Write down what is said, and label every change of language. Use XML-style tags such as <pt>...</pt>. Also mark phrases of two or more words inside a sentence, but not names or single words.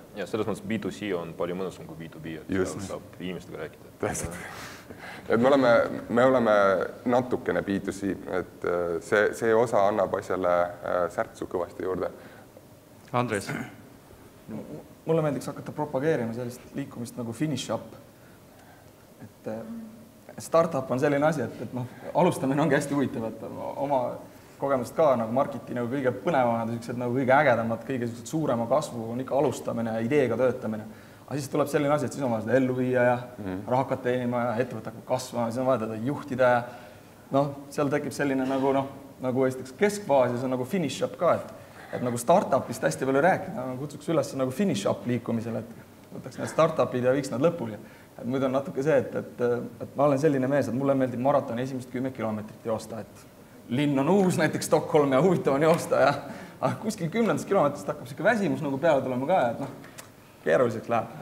<et>Ja selles mõttes B2C on palju mõnusam kui B2B, et seal saab inimestega rääkida. Täpselt. Et me oleme natukene B2C, et see osa annab asjale särtsu kõvasti juurde. Andres? Mulle meeldiks hakata propageerima sellist liikumist nagu</et> <en>finish up.</en> <et>Et startup on selline asi, et noh, alustamine ongi hästi huvitav, et oma kogemust ka nagu Markiti nagu kõige põnevamad, nagu kõige ägedamad, kõige suurema kasvu on ikka alustamine ja ideega töötamine. Aga siis tuleb selline asi, et siis on vaja seda ellu viia ja raha hakkad teenima ja ettevõte hakkab kasvama, siis on vaja teda juhtida ja noh, seal tekib selline nagu esiteks keskfaas ja see on nagu</et> <en>finish up</en> <et>ka, et nagu startupist hästi palju rääkida, kutsuks üles nagu</et> <en>finish up</en> <et>liikumisele, et võtaks need startupid ja viiks nad lõpuni. Muidu on natuke see, et ma olen selline mees, et mulle meeldib maratoni esimest 10 kilomeetrit joosta, et linn on uus, näiteks Stockholm ja huvitav on joosta ja kuskil 10. kilomeetrist hakkab siuke väsimus nagu peale tulema ka, et noh, keeruliseks läheb.</et>